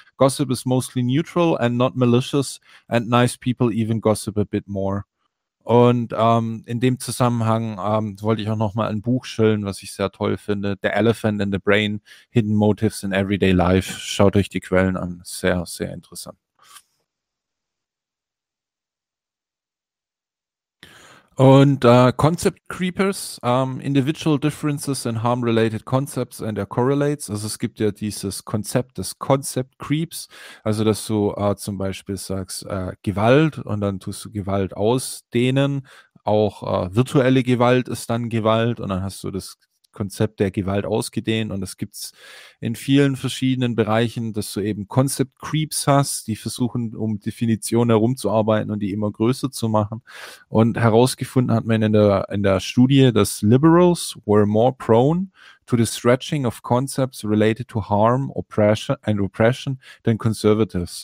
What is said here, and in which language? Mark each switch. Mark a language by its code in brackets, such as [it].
[en] Gossip is mostly neutral and not malicious, and nice people even gossip a bit more. [de] Und in dem Zusammenhang wollte ich auch nochmal ein Buch schillen, was ich sehr toll finde. [en] The Elephant in the Brain, Hidden Motives in Everyday Life. [de] Schaut euch die Quellen an. Sehr, sehr interessant. [en] Und Concept Creepers, Individual Differences in Harm-Related Concepts and Their Correlates. [de] Also es gibt ja dieses Konzept des Concept Creeps, also dass du zum Beispiel sagst Gewalt und dann tust du Gewalt ausdehnen. Auch virtuelle Gewalt ist dann Gewalt und dann hast du das Konzept der Gewalt ausgedehnt und das gibt's in vielen verschiedenen Bereichen, dass du eben Concept Creeps hast, die versuchen, um Definitionen herumzuarbeiten und die immer größer zu machen. Und herausgefunden hat man in der Studie, dass [en] Liberals were more prone to the stretching of concepts related to harm, oppression and repression than conservatives.